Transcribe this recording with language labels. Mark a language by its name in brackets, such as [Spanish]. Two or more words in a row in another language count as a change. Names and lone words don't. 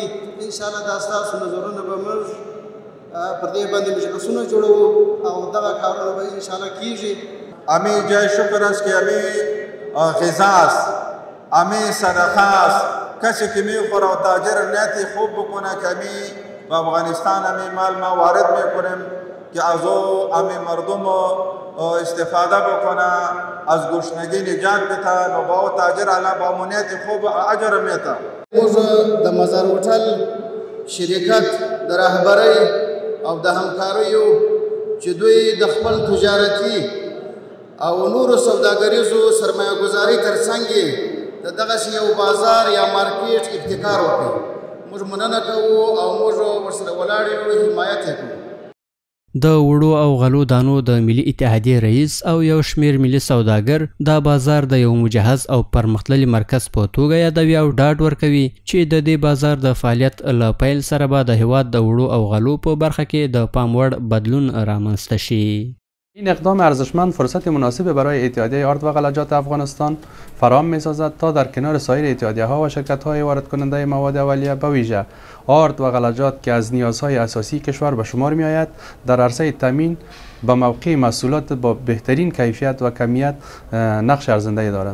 [Pashto] انشاءالله دا ستاسو نظرونه به موږ پر دې باندې مجلسونه جوړوو او دغه کارونه به انشاءالله کیږي. [Persian] امی جای شکر است که امی غذا است، امی صدقه است. کسی که میخوره و تاجر نیتی خوب بکنه که امی به افغانستان امی مال ما وارد میکنیم که از او امی مردم استفاده بکنه، از گشنگی نجات بتن و با او تاجر علا با امنیت خوب اجر میته. [Pashto] موږ د مزار هوټل شرکت د رهبرۍ او د همکاریو چې دوی د خپل تجارتي او نورو سوداګریزو سرمایه گذاري ترڅنګ د دغسې یو بازار یا مارکیټ ابتکار وکړي. موږ مننه کوو او موږ ورسره ولاړ یو، حمایت یې کوو. د وړو او غلو دانو د ملي اتحادیې رئیس او یو شمیر ملي سوداګر دا بازار د یو مجهز او پرمختللي مرکز په توګه یادوي او ډاډ ورکوي چې د دې بازار د فعالیت له پیل سره به د هیواد د وړو او غلو په برخه کې د پام وړ بدلون رامنځته شي. [Persian] این اقدام ارزشمند فرصت مناسب برای اتحادیه آرد و غلجات افغانستان فراهم می‌سازد تا در کنار سایر اتحادیه‌ها و شرکت‌های وارد کننده مواد اولیه به ویژه آرد و غلجات که از نیازهای اساسی کشور به شمار می‌آید در عرصه تامین به موقع محصولات با بهترین کیفیت و کمیت نقش ارزنده‌ای دارد.